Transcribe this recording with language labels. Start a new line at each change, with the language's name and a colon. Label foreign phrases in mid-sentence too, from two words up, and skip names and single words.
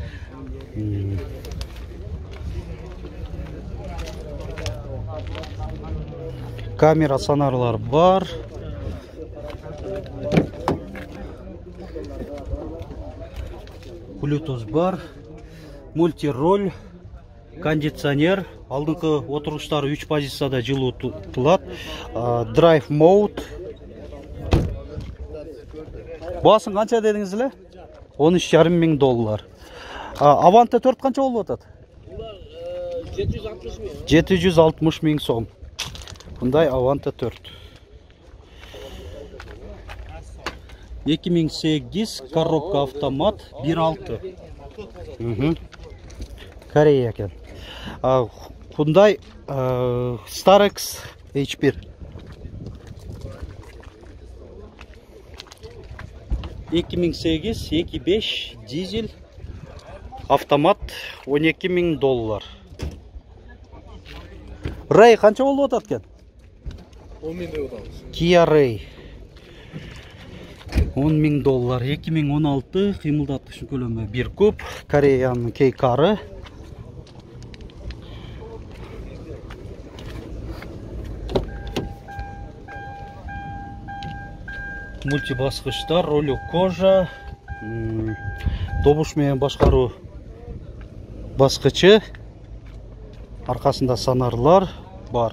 Kyrgyz: Камера сонарлар бар. Bluetooth бар. Мультироль, кондиционер, алдыңкы отургучтары 3 позицияда жылытылат.
English: Drive mode.
Kyrgyz: Баасын канча дедиңиз эле? $13.500. Avante 4 канча болуп атат? 760 миң сом.
Uzbek: Bunday Avante 4. 2008
Russian: коробка автомат
Uzbek: 1.6. Koreya ekan. Bunday Starex H1. 2008 2.5 dizel автомат $12.000. Ray qancha bo'lib o'tadi ekan? 10 ming o'tamiz. Kia Ray $10.000.
Kyrgyz: 2016 кыймылдаткыч көлөмү 1 куб. Кореянын кейкары. Мультибаскычтар,
Russian: ролю кожа,
Kyrgyz: добуш менен башкаруу баскычы, аркасында сонарлар бар.